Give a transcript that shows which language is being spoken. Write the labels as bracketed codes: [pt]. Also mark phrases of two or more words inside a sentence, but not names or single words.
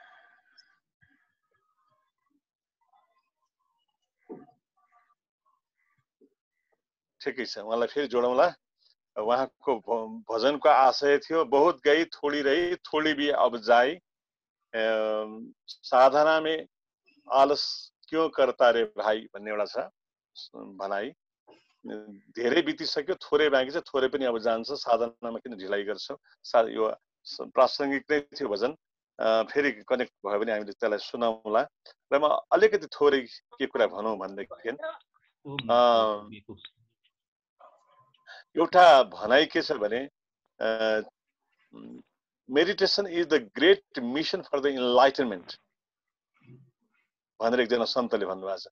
[ne] ठिकै छ, उहाँलाई फेरि जोडौँला। उहाँको भजनको आशय थियो, [hi] बहुत गई थोड़ी रही, थोड़ी भी अब जाई, साधना में आलस क्यों करता रे भाइ [ne] भन्ने एउटा छ भनाइ। धेरै बितिसक्यो, थोरै बाँकी छ, थोरै पनि अब जान्छ, साधनामा किन ढिलाइ गर्छौ। यो प्रासङ्गिक नै थियो भजन। फेरि कनेक्ट भयो भने हामीले त्यसलाई सुनाउँला। र म अलिकति थोरै के कुरा भनौँ भनेदेखि एउटा भनाइ के छ भने, [en] meditation is the great mission for the enlightenment [ne] भनेर एकजना सन्तले भन्नुभएको छ।